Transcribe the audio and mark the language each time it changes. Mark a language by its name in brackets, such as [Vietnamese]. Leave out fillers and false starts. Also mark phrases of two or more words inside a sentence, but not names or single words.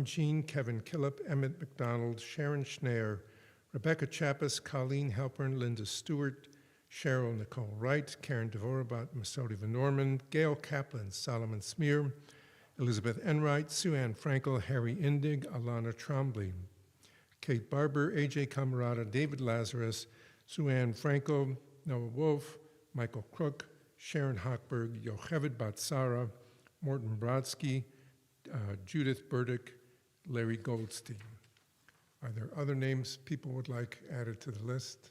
[English] Jean, Kevin Killip, Emmett McDonald, Sharon Schneier, Rebecca Chappis, Colleen Halpern, Linda Stewart, Cheryl Nicole Wright, Karen Devorabat, Masodi Van Norman, Gail Kaplan, Solomon Smear, Elizabeth Enright, Sue Ann Frankel, Harry Indig, Alana Trombley, Kate Barber, AJ Camarada, David Lazarus, Sue Ann Frankel, Noah Wolf, Michael Crook, Sharon Hochberg, Yocheved Batsara, Morton Brodsky, Judith Burdick, Larry Goldstein. Are there other names people would like added to the list?